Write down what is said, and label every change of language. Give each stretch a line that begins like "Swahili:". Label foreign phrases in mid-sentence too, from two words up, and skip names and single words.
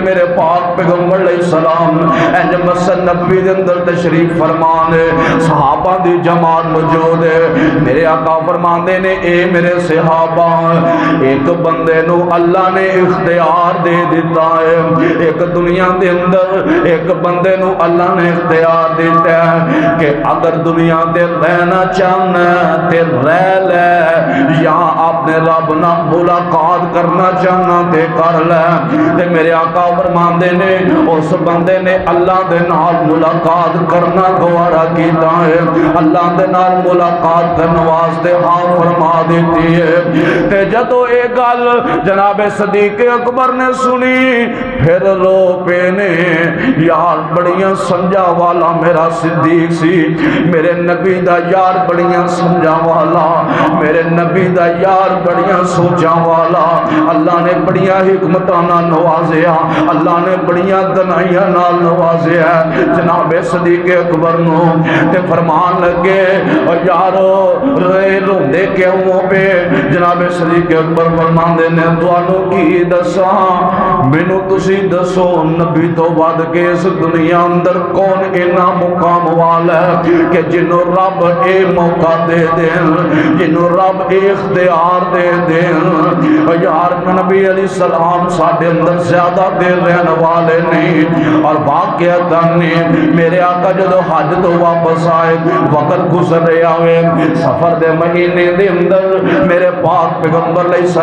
Punjabi: میرے پاک پیغمبر
Arabic: علیہ السلام
Punjabi: انج مسجد نبی دے اندر تشریف فرمانے صحابہ دی جماعت موجود ہے میرے آقا فرماندے نے اے میرے صحابہ ایک بندے نو اللہ نے اختیار دے دیتا ہے ایک دنیا دے اندر ایک بندے نو اللہ نے اختیار دیتا ہے کہ اگر دنیا دے رہنا چاہنا تے رہ لے یا اپنے رب نہ ملاقات کرنا چاہنا تے کر لے تے میرے آقا فرماندے نے اس بندے نے اللہ دے نال ملاقات کرنا گوارا کیتا ہے اللہ دے نال ملاقات کرنے واسطے ہاں فرما دیتی ہے تے جدو اے گل جناب صدیق اکبر نے سنی پھر رو پینے یار بڑیاں سمجھا والا میرا صدیق سی میرے نبی دا یار بڑیاں سمجھا والا میرے نبی دا یار بڑیاں سوچا والا اللہ نے بڑیاں حکمتانا نوازیا اللہ نے بڑیاں دنائیاں نال نوازیا جناب صدیق اکبر نو تے فرمان لگے اور یارو رہے روندے کیوں پہ جناب صدیق اکبر فرمان دینے دوانو کی دسا مینو تسی دسو نبی تو بعد کے اس دنیا اندر کون اینا مقام والا ہے کہ جنہوں رب اے موقع دے دیں جنہوں رب اے اختیار دے دیں یار نبی
Arabic: علیہ السلام
Punjabi: ساڑھے اندر زیادہ دیر رہنے والے نہیں اور واقعہ نہیں میرے آقا جدو حج تو واپس آئے وقت گزر رہے آئے سفر دے مہینے دے اندر میرے پاک پیغمبر علیہ